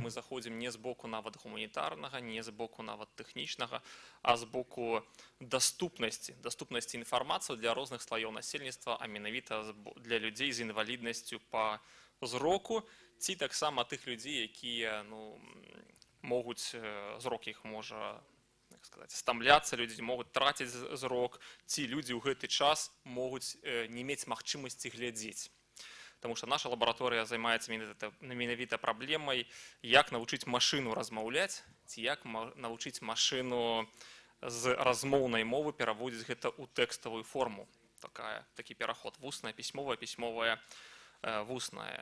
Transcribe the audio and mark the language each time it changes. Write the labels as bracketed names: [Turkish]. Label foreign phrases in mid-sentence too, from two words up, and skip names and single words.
[Belarusian] Мы заходзім не з боку нават гуманітарнага, не з боку нават тэхнічнага, а з боку даступнасці інфармацыі для розных слаёў насельніцтва, а менавіта для людзей з інваліднасцю па зроку, ці таксама тых людзей, якія могуць, зрок іх можа стамляцца, людзі могуць траціць зрок, ці людзі ў гэты час могуць не мець магчымасці глядзець. [Russian] Потому что [Belarusian] наша лабараторыя займаецца менавіта праблемай, як навучыць машыну размаўляць, ці як навучыць машыну з размоўнай мовы пераводзіць гэта ў тэкставую форму. Такі пераход вусная, пісьмовая, пісьмовая, вусная.